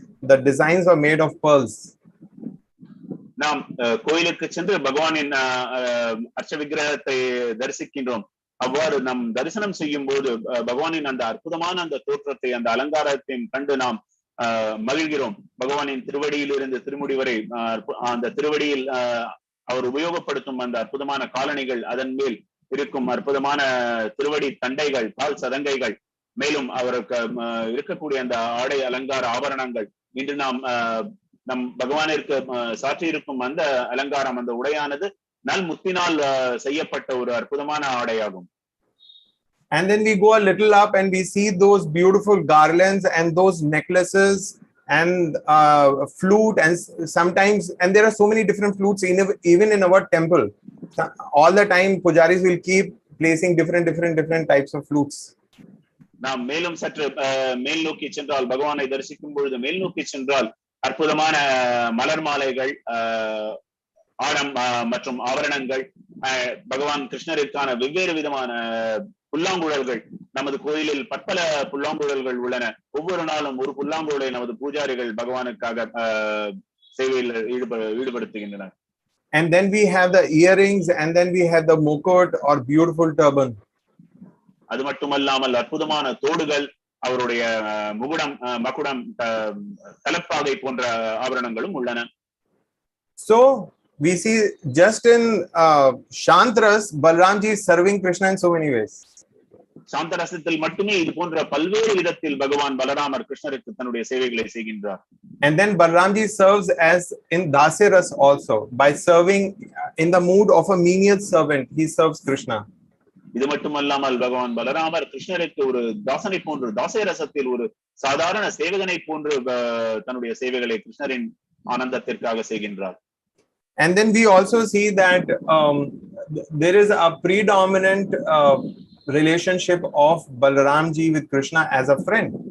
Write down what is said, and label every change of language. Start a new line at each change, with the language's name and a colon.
English: The designs were made of pearls.
Tamil: நாம் கோயிலுக்கு சென்று பகவானின் அர்ச்ச விக்கிரகத்தை தரிசிக்கின்றோம். அவ்வாறு நாம் தரிசனம் செய்யும் போது பகவானின் அந்த அற்புதமான அந்த தோற்றத்தை, அந்த அலங்காரத்தையும் கண்டு நாம் மகிழ்கிறோம். பகவானின் திருவடியில் இருந்து திருமுடி வரை அந்த திருவடியில் அவர் உபயோகப்படுத்தும் அந்த அற்புதமான காலணிகள், அதன் மேல் இருக்கும் அற்புதமான திருவடி தண்டைகள், கால் சதங்கைகள், மேலும் அவருக்கு இருக்கக்கூடிய அந்த ஆடை அலங்கார ஆபரணங்கள், இன்று நாம் நம் பகவானிற்கு சாற்றி இருக்கும் அந்த அலங்காரம், அந்த உடையானது நல் முத்தினால் செய்யப்பட்ட ஒரு அற்புதமான ஆடையாகும்.
English: And then we go a little up and we see those beautiful garlands and those necklaces and flute, and sometimes, and there are so many different flutes even in our temple. All the time pujaris will keep placing different types of flutes.
Tamil: நாம் மேலும் சற்று மேல் நோக்கி சென்றால், பகவானை தரிசிக்கும் பொழுது மேல் நோக்கி சென்றால் அற்புதமான மலர் மாலைகள், ஆடம் மற்றும் ஆபரணங்கள், பகவான் கிருஷ்ணருக்கான வெவ்வேறு விதமான புல்லாங்குழல்கள், நமது கோயிலில் பற்பல புல்லாங்குழல்கள் உள்ளன. ஒவ்வொரு நாளும் ஒரு புல்லாங்குழலை நமது பூஜாரிகள் பகவானுக்காக சேவையில் ஈடுபடுத்துகின்றனர்.
English: And then we have the earrings, and then we have the mukut or beautiful turban.
Tamil: அது மட்டுமல்லாமல் அற்புதமான தோடுகள், அவருடைய மகுடம், தலப்பாகை போன்ற ஆபரணங்களும் உள்ளன.
English: So we see just in Shantras, Balaramji is serving Krishna in so many ways.
Tamil: சாந்தரசத்தில் மட்டுமே இது போன்ற பல்வேறு விதத்தில் பகவான் பலராமர் கிருஷ்ணருக்கு தன்னுடைய சேவைகளை செய்கின்றார்.
English: And then Balaramji serves as in Daseras also, by serving in the mood of a menial servant. He serves Krishna.
Tamil: இது மட்டுமல்லாமல் பகவான் பலராமர் கிருஷ்ணருக்கு ஒரு தாசனை போன்று, தாசரசத்தில் ஒரு சாதாரண சேவகனை போன்று தன்னுடைய சேவைகளை கிருஷ்ணரின் ஆனந்தத்திற்காக செய்கின்றார்.
English: And then we also see that there is a predominant relationship of Balaramji with Krishna as a friend.